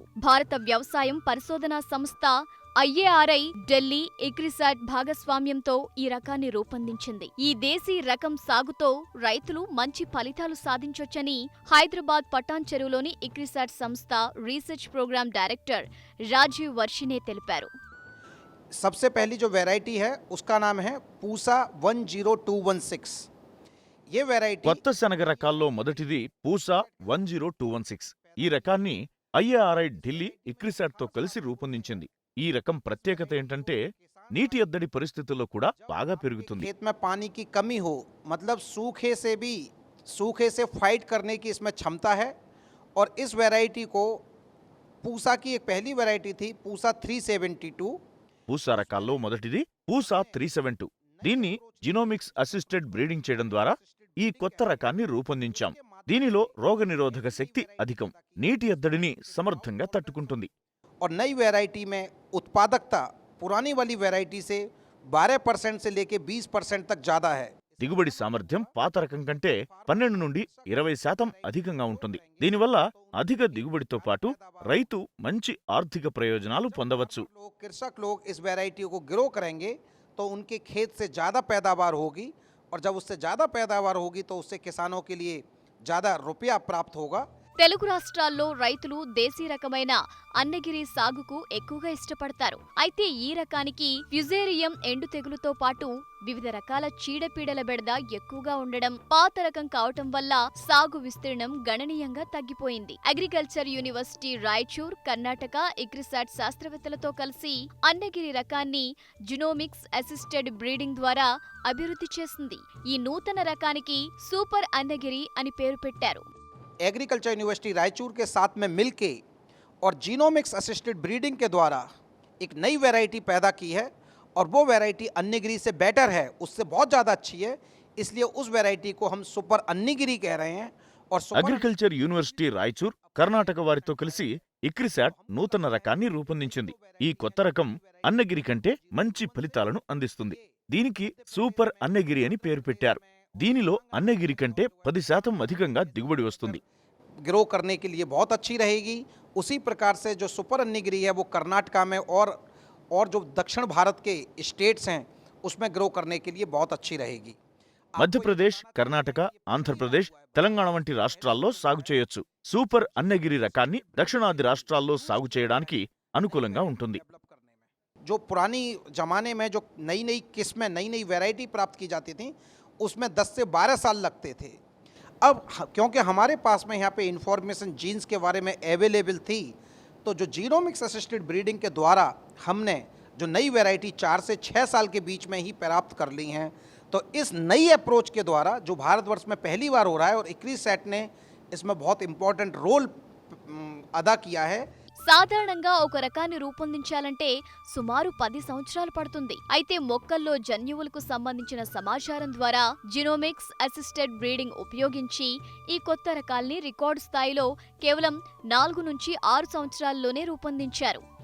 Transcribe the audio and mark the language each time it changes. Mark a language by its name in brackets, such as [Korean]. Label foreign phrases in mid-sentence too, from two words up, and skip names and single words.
[Telugu] భారత వ్యవసాయం పరిశోధనా సంస్థ IARI ఢిల్లీ, ఇక్రిసాట్ భాగస్వామ్యంతో ఈ రకాన్ని రూపొందించింది. ఈ దేశీ రకం సాగుతో రైతులు మంచి ఫలితాలు సాధించొచ్చని హైదరాబాద్ పటాన్ చెరువులోని ఇక్రిసాట్ సంస్థ [English] research program director [Telugu] రాజీవ్ వర్షినే తెలిపారు. [Hindi] सबसे पहली जो वैरायटी है उसका नाम है पूसा 10216। ये वैरायटी [Telugu] కొత్త శనగ రకాల్లో మొదటిది పూసా 10216. ఈ రకాన్ని IARI ఢిల్లీ, ఇక్రిసాట్ తో కలిసి రూపొందించింది. ఈ రకం ప్రత్యేకత ఏంటంటే నీటి ఎద్దడి పరిస్థితుల్లో కూడా బాగా పెరుగుతుంది. [Hindi] खेत में पानी की कमी हो, मतलब सूखे से फाइट करने की इसमें क्षमता है। और इस वैरायटी को पूसा की एक पहली वैरायटी थी पूसा 372। [Telugu] పూసా రకాల్లో మొదటిది పూసా 372. దీన్ని [English] genomics assisted breeding [Telugu] చేయడం ద్వారా ఈ కొత్త రకాన్ని రూపొందించాం. దీనిలో రోగనిరోధక శక్తి అధికం, నీటి ఎద్దడిని సమర్థంగా తట్టుకుంటుంది. [Hindi] और नई वैरायटी में उत्पादकता पुरानी वाली वैरायटी से 12% से लेके 20% तक ज्यादा है। [Telugu] దిగుబడి సామర్థ్యం పాత రకం కంటే 12 నుండి 20% అధికంగా ఉంటుంది. దీనివల్ల అధిక దిగుబడితో పాటు రైతు మంచి ఆర్థిక ప్రయోజనాలు పొందవచ్చు. [Hindi] कृषक लोग इस वैरायटी को ग्रो करेंगे तो उनके खेत से ज़्यादा पैदावार होगी, और जब उससे ज़्यादा पैदावार होगी तो उससे किसानों के लिए ज़्यादा रुपया प्राप्त होगा। [Telugu] తెలుగు రాష్ట్రాల్లో రైతులు దేశీ రకమైన అన్నగిరి సాగుకు ఎక్కువగా ఇష్టపడతారు. అయితే ఈ రకానికి ఫ్యూజేరియం ఎండు తెగులుతో పాటు వివిధ రకాల చీడపీడల బెడద ఎక్కువగా ఉండడం, పాత రకం కావటం వల్ల సాగు విస్తీర్ణం గణనీయంగా తగ్గిపోయింది. అగ్రికల్చర్ యూనివర్సిటీ రాయచూర్, కర్ణాటక, ఇక్రిసాట్ శాస్త్రవేత్తలతో కలిసి అన్నగిరి రకాన్ని [English] genomics assisted breeding [Telugu] ద్వారా అభివృద్ధి చేసింది. ఈ నూతన రకానికి సూపర్ అన్నగిరి అని పేరు పెట్టారు. [Hindi] एग्रीकल्चर यूनिवर्सिटी रायचूर के साथ में मिलके और [English] genomics assisted breeding [Hindi] के द्वारा एक नई वैरायटी पैदा की है, और वो वैरायटी अन्नीगिरी से बेटर है, उससे बहुत ज़्यादा अच्छी है। इसलिए उस वैरायटी को हम सुपर अन्नीगिरी कह रहे हैं। और [Telugu] అగ్రికల్చర్ యూనివర్సిటీ రాయచూర్, కర్ణాటక వారితో కలిసి ఇక్రిసాట్ నూతన రకాన్ని రూపొందించింది. ఈ కొత్త రకం అన్నగిరి కంటే మంచి ఫలితాలను అందిస్తుంది. దీనికి సూపర్ అన్నగిరి అని పేరు పెట్టారు. దీనిలో అన్నగిరి కంటే 10% అధికంగా దిగుబడి వస్తుంది. [Hindi] ग्रो करने के लिए बहुत अच्छी रहेगी। उसी प्रकार से जो सुपर अन्नीगिरी है वो कर्नाटका में और जो दक्षिण भारत के स्टेट्स हैं उसमें ग्रो करने के लिए बहुत अच्छी रहेगी। [Telugu] మధ్యప్రదేశ్, కర్ణాటక, ఆంధ్రప్రదేశ్, తెలంగాణ వంటి రాష్ట్రాల్లో సాగు చేయొచ్చు. సూపర్ అన్నగిరి రకాన్ని దక్షిణాది రాష్ట్రాల్లో సాగు చేయడానికి అనుకూలంగా ఉంటుంది. [Hindi] जो पुरानी जमाने में जो नई नई किस्में, नई नई वैरायटी प्राप्त की जाती थी उसमें 10 से 12 साल लगते थे। अब क्योंकि हमारे पास में यहाँ पे इंफॉर्मेशन जीन्स के बारे में अवेलेबल थी, तो जो [English] genomics assisted breeding [Hindi] के द्वारा हमने जो नई वैरायटी 4 से 6 साल के बीच में ही प्राप्त कर ली हैं। तो इस नई अप्रोच के द्वारा जो भारतवर्ष में पहली बार हो रहा है, और इक्रिसाट ने इसमें बहुत [English] important role [Hindi] अदा किया है। [Telugu] సాధారణంగా ఒక రకాన్ని రూపొందించాలంటే సుమారు 10 సంవత్సరాలు పడుతుంది. అయితే మొక్కల్లో జన్యువులకు సంబంధించిన సమాచారం ద్వారా [English] genomics assisted breeding [Telugu] ఉపయోగించి ఈ కొత్త రకాల్ని రికార్డు స్థాయిలో కేవలం 4 నుంచి 6 సంవత్సరాల్లోనే రూపొందించారు.